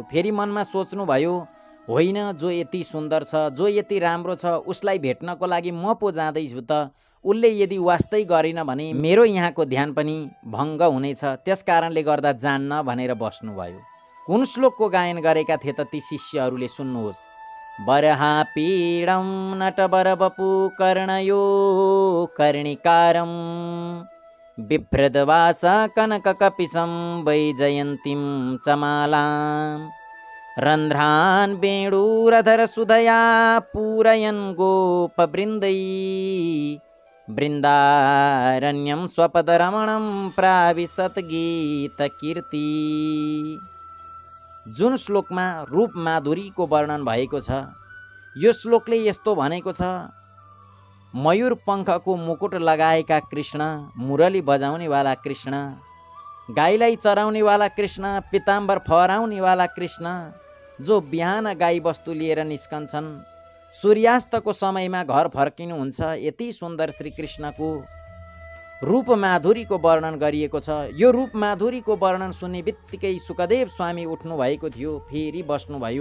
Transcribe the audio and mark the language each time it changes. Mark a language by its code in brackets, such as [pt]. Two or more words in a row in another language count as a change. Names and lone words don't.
[ne] फेरि मनमा सोच्नुभयो, होइन, जो यति सुन्दर छ, जो यति राम्रो छ, उसलाई भेट्नको लागि म पो जाँदैछु त। उसले यदि वास्तै गरेन भने मेरो यहाँको ध्यान पनि भङ्ग हुनेछ, त्यस कारणले गर्दा जान्न भनेर बस्नुभयो। कुन श्लोकको गायन गरेका थिए त ती शिष्यहरूले? सुन्नुहोस्। [sa] बरहा पीडम नटवर बपु कर्णयो कर्णिकारम बिभ्रदवास कनक कपिसम वैजयन्तीम चमालाम रन्ध्रान वेणुरधर सुधया पूरयन् गोपवृन्दै वृन्दारण्यम स्वपदरमणम प्राविशत गीत कीर्ति। [ne] जुन श्लोकमा रूप माधुरीको वर्णन भएको छ, यो श्लोकले यस्तो भनेको छ, मयूर पङ्खको मुकुट लगाएका कृष्ण, मुरली बजाउनेवाला कृष्ण, गाईलाई चराउनेवाला कृष्ण, पिताम्बर फहराउनेवाला कृष्ण, जो बिहान गाई बस्तु लिएर निस्कन्छन्, सूर्यास्तको समयमा घर फर्किनुहुन्छ, यति सुन्दर श्रीकृष्णको रूप माधुरीको वर्णन गरिएको छ। यो रूप माधुरीको वर्णन सुन्ने बित्तिकै सुकदेव स्वामी उठ्नु भएको थियो। फेरि बस्नुभयो।